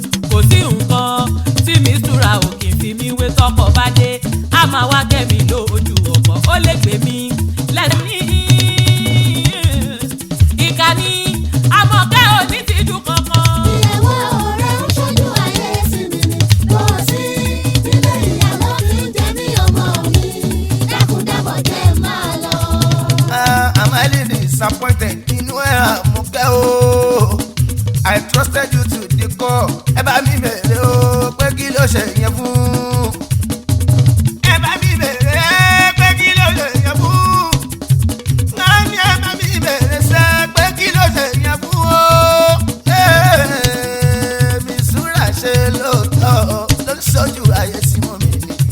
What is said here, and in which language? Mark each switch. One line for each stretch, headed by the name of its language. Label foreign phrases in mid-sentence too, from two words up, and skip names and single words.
Yoruba: Kò sí nǹkan tí mi súra ò kì í fi mí wé. Tọkọ bá dé, a máa wá kẹ́ mi lójú ọkọ, ó lè gbé mi lẹ́sìn. Ìkànnì Àmọ̀kẹ́ ò ní tìjú kankan. Ìyàwó rẹ̀ ń ṣojú ayé sí mi ni. Kò sí nílé ìyá ló fi ń jẹ mí ọmọ mi. Dákun dábọ̀ jẹ́ n máa lọ. Ah,
English: I'm highly disappointed
Yoruba: nínú ẹ̀ Àmọ̀kẹ́ o.
English: I trusted you to the core.
Yoruba: Ẹ bá mi bèrè o, pé kí ló ṣe yẹn fún? Ẹ bá mi bèrè pé kí ló ṣe yẹn fún? Náà ni ẹ bá mi bèrè sẹ́ pé kí ló ṣe yẹn fún o? Ee, mi súra ṣe lóòótọ́, ló ń ṣojú ayé sí mọ́ mi ni.